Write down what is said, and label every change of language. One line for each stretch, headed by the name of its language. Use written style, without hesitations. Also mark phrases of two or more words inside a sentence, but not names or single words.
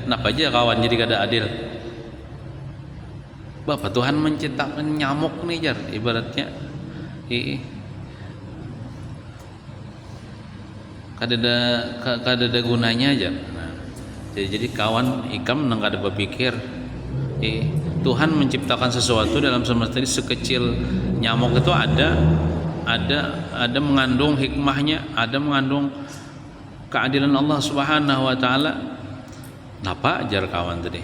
Banjar: Kenapa aja kawan jadi kada adil? Bapak Tuhan menciptakan nyamuk nih jar, ibaratnya kada ada gunanya aja. Nah, jadi kawan ikam nang kada berpikir, Tuhan menciptakan sesuatu dalam semesta ini sekecil nyamuk itu ada mengandung hikmahnya, ada mengandung keadilan
Arabic: الله سبحانه وتعالى.
Banjar: Napa jar kawan tadi?